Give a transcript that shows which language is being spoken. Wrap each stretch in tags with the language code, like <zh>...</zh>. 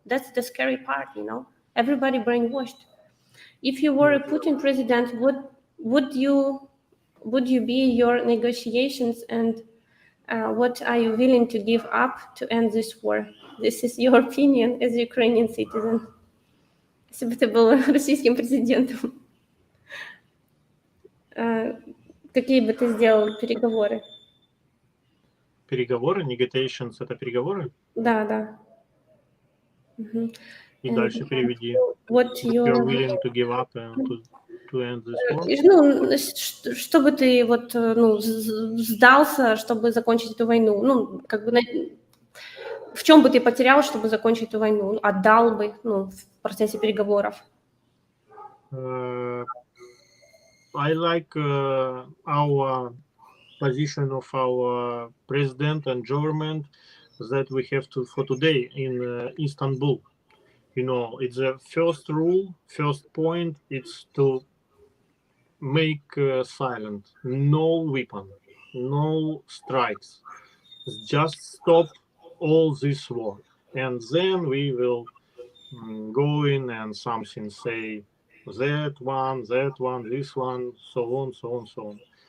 <en>That's the scary part, everybody brainwashed. If you were a Putin president, would you be your negotiations, and what are you willing to give up to end this war? This is your opinion as a Ukrainian citizen.</en> <ru>Если бы ты был российским президентом, какие бы ты сделал переговоры? Переговоры, negotiations — это переговоры? Да. И дальше переведи.</ru> <en>What You're willing to give up and to end this war?</en> <ru>Чтобы ты сдался, чтобы закончить эту войну. В чем бы ты потерял, чтобы закончить эту войну? Отдал бы, в процессе переговоров?</ru> <en>I like our position of our president and government that we have for today in Istanbul. It's the first rule, first point, it's to make silent, no weapon, no strikes, just stop all this war, and then we will go in and something say that one, this one, so on, so on, so on.</en>